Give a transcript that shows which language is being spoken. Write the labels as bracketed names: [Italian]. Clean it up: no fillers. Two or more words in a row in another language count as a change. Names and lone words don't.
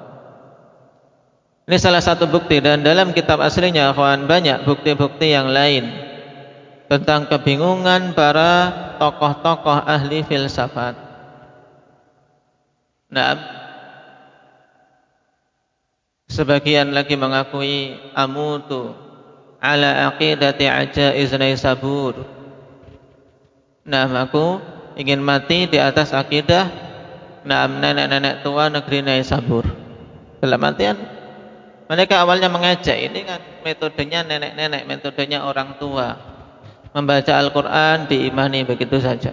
[Indonesian] Ini salah satu bukti, dan dalam kitab aslinya kawan banyak bukti-bukti yang lain tentang kebingungan para tokoh-tokoh ahli filsafat. Nah, sebagian lagi mengakui [Arabic] أموت على عقيدة عجائز نيسابور. [Indonesian] Nah, aku ingin mati di atas akidah nenek-nenek tua negeri Naisabur. Dalam artian mereka awalnya mengajak, ini kan metodenya nenek-nenek, metodenya orang tua. Membaca Al-Quran diimani begitu saja.